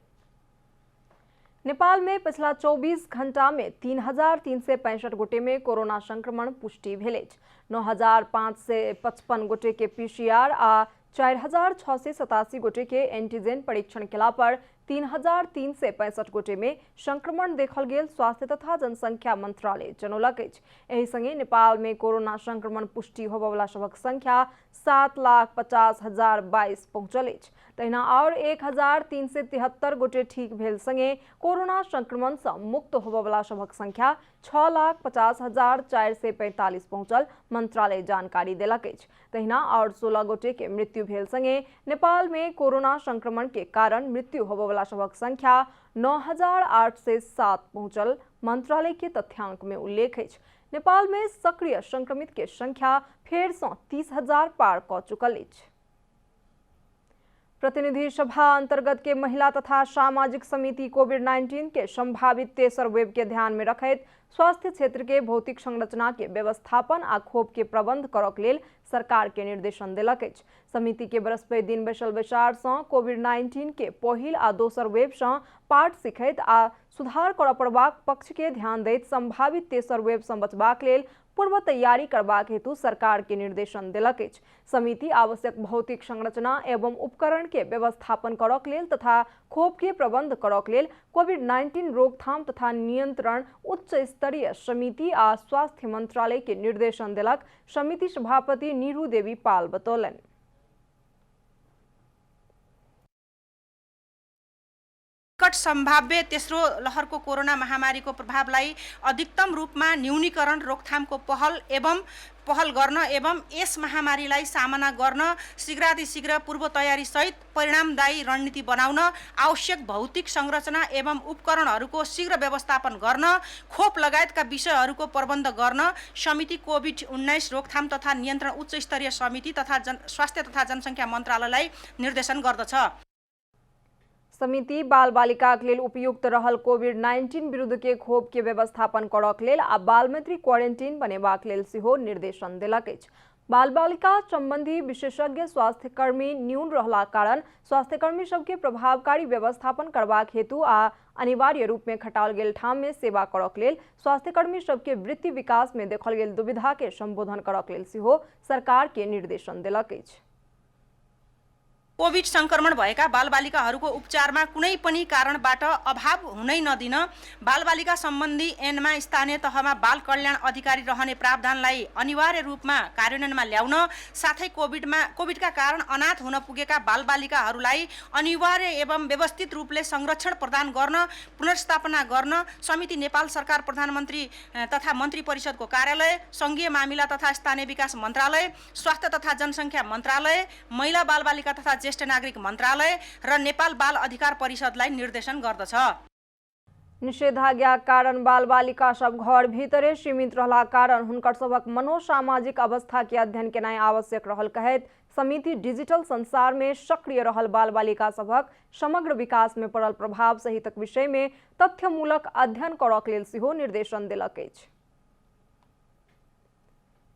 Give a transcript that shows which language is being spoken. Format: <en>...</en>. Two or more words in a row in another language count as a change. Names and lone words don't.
<mai>नेपाल में पिछला 24 घंटा में 3,365 गोटे में कोरोना संक्रमण पुष्टि भेल अछि। 9,555 गोटे के पीसीआर आ 4,687 गोटे के एंटीजन परीक्षण केला पर 3,365 गोटे में संक्रमण देखल गेल स्वास्थ्य तथा जनसंख्या मंत्रालय जनौलक अछि। एहि संगे नेपाल में कोरोना संक्रमण पुष्टि होबयवला सभक संख्या 7,50,022 पहुंचल अछि। तहिना और 1,373 गोटे ठीक भेल संगे कोरोना संक्रमण से मुक्त होबयवला सभक संख्या 6,50,445 पहुंचल मंत्रालय जानकारी देलक अछि। तहिना और 16 गोटे के मृत्यु भेल संगे नेपाल में कोरोना संक्रमण के कारण मृत्यु होबयवला सभक संख्या 9,807 पहुंचल मंत्रालय के तथ्यांक में उल्लेख अछि। नेपाल में सक्रिय संक्रमित के संख्या फेर से 30,000 पार क चुकल अछि। प्रतिनिधि सभा अंतर्गत के महिला तथा सामाजिक समिति कोविड-19 के संभावित तेसर वेब के ध्यान में रखैत स्वास्थ्य क्षेत्र के भौतिक संरचना के व्यवस्थापन आ खोप के प्रबंध करक लेल सरकार के निर्देशन देलक अछि। समिति के बृहस्पति दिन बैसल बैसार से कोविड-19 के पहिल आ दोसर वेब से पाठ सिखैत आ सुधार करऽ पड़बाक पक्ष के ध्यान दैत संभावित तेसर वेब से बचबाक लेल पूर्व तैयारी करबाक हेतु सरकार के निर्देशन देलक अछि। समिति आवश्यक भौतिक संरचना एवं उपकरण के व्यवस्थापन करक लेल तथा खोप के प्रबंध करक लेल कोविड-19 रोकथाम तथा नियंत्रण उच्च स्तरीय समिति आ स्वास्थ्य मंत्रालय के निर्देशन देलक। समिति सभापति नीरू देवी पाल बतौलनि।</mai> <ne>कट संभाव्य तेस्रो लहरको कोरोना महामारीको प्रभावलाई अधिकतम रूपमा न्यूनीकरण, रोकथामको पहल गर्न एवं यस महामारीलाई सामना गर्न शीघ्रातिशीघ्र पूर्व तयारी सहित परिणामदायी रणनीति बनाउन, आवश्यक भौतिक संरचना एवं उपकरणहरूको शीघ्र व्यवस्थापन गर्न, खोप लगायतका विषयहरूको प्रबन्ध गर्न समिति कोभिड-19 रोकथाम तथा नियन्त्रण उच्च स्तरीय समिति तथा स्वास्थ्य तथा जनसङ्ख्या मन्त्रालयलाई निर्देशन गर्दछ।</ne> <mai>समिति बाल बालिका के लेल उपयुक्त रहल कोविड-19 विरुद्ध के खोप के व्यवस्थापन करक लेल आ बाल मैत्री क्वारेंटीन बनेबाक लेल सेहो निर्देशन देलक अछि। बाल बालिका संबंधी विशेषज्ञ स्वास्थ्यकर्मी न्यून रहला कारण स्वास्थ्यकर्मी सबके प्रभावकारी व्यवस्थापन करबाक हेतु आ अनिवार्य रूप में खटाल गेल ठाम में सेवा करक लेल स्वास्थ्यकर्मी सबके वृत्ति विकास में देखल गेल दुविधा के संबोधन करक लेल सेहो सरकार के निर्देशन देलक अछि।</mai> <ne>कोभिड संक्रमण भएका बालबालिकाहरूको उपचारमा कुनै पनि कारणबाट अभाव हुनै नदिन बालबालिका सम्बन्धी ऐनमा स्थानीय तहमा बाल कल्याण अधिकारी रहने प्रावधानलाई अनिवार्य रूपमा कार्यान्वयनमा ल्याउन, साथै कोभिडका कारण अनाथ हुन पुगेका बालबालिकाहरूलाई अनिवार्य एवं व्यवस्थित रूपले संरक्षण प्रदान गर्न, पुनर्स्थापना गर्न समिति नेपाल सरकार प्रधानमन्त्री तथा मन्त्री परिषदको कार्यालय, संघीय मामिला तथा स्थानीय विकास मन्त्रालय, स्वास्थ्य तथा जनसङ्ख्या मन्त्रालय, महिला बालबालिका तथा ज्येष्ठ नागरिक मन्त्रालय र नेपाल बाल अधिकार परिषदलाई निर्देशन गर्दछ।</ne> <mai>निषेधाज्ञा कारण बाल बालिका सब घर भीतरे सीमित रहला कारण हुनकर सबक मनोसामाजिक अवस्था के अध्ययन केनाइ आवश्यक रहल कहैत समिति डिजिटल संसार में सक्रिय रहल बाल बालिका सबक समग्र विकास में पड़ल प्रभाव सहितक विषय में तथ्यमूलक अध्ययन करक लेल सेहो निर्देशन देलक अछि।</mai>